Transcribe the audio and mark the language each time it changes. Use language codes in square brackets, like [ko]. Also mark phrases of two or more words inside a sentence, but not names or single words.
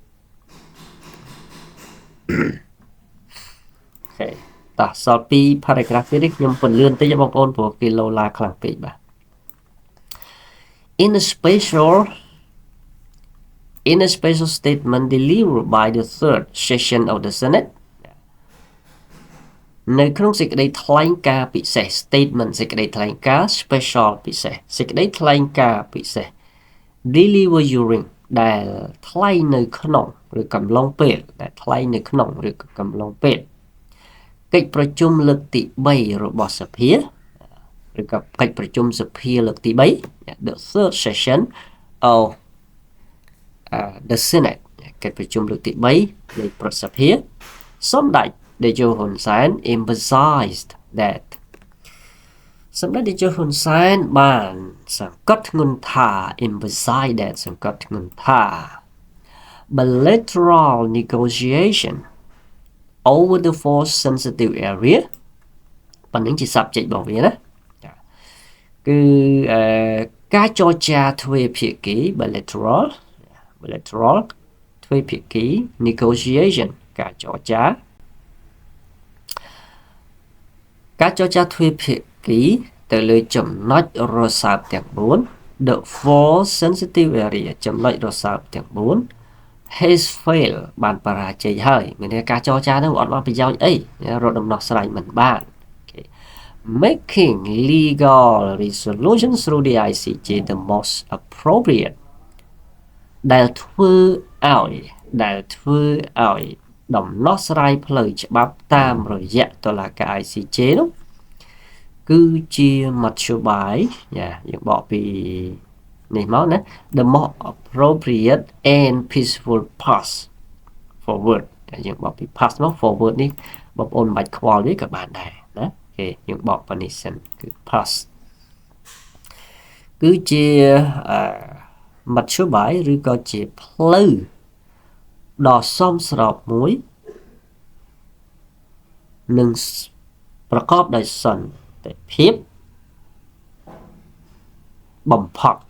[km] អូខេតោះសល់ពី paragraph ទៀតនេះខ្ញុំពន្យល់បន្តិចបងប្អូនព្រោះគេលោឡាខ្លាំងពេកបាទ [en] In a special statement delivered by the third session of the Senate [km] នៅក្នុងសេចក្តីថ្លែងការណ៍ ពិសេស statement សេចក្តីថ្លែងការណ៍ special ពិសេសសេចក្តីថ្លែងការណ៍ពិសេស [en] deliver during [km] ដែលថ្លែងនៅក្នុងឬកំឡុងពេលដែល ថ្លែងនៅក្នុងឬកំឡុងពេលកិច្ចប្រជុំលើកទី3របស់សភាឬក៏កិច្ចប្រជុំសភាលើកទី3 [en] the third session of the Senate [km] កិច្ចប្រជុំលើកទី3នៃប្រសិទ្ធភាពសម្ដេចតេជោហ៊ុ នសែន [en] emphasized that [km] សម្ដេចតេជោហ៊ុនសែនបានសង្កត់ធ្ងន់ថា [en] emphasize that [km] សង្កត់ធ្ងន់ថា [en] bilateral negotiation over the four sensitive area [km] ប៉ុណ្្នឹងជា subject របស់វាណាគឺការចរចាទ្វេភាគី bilateral ទ្វេភាគី negotiation ការចរចា ទ្វេភាគីទៅលើចំណុចរសើបទាំង4 [en] the four sensitive area [km] ចំណុចរសើបទាំង4 [en] has failed [km] បានបរាជ័យហើយមានន័យការចរចានោះអត់បានប្រយោជន៍អីរកដំណោះស្រាយមិនបាន [en] making legal resolution through the ICJ the most appropriate [km] ដែលធ្វើ ឲ្យដំណោះស្រាយផ្លូវច្បាប់តាមរយៈតុលាការ ICJ នោះគឺជាមធ្យោបាយយើងបកពីនេះមកណា [en] the more appropriate and peaceful path forward [km] យើងបកពី path មក forward នេះបងប្អូនមិនបាច់ខ្វល់ទេក៏បានដែរណាគេយើងបកប៉ុណ្នេះសិនគឺ path គឺជាមធ្យោបាយឬក៏ជាផ្លូវដ៏សមស្របមួយនឹងប្រកបដោយសន្តិភាពបំផុត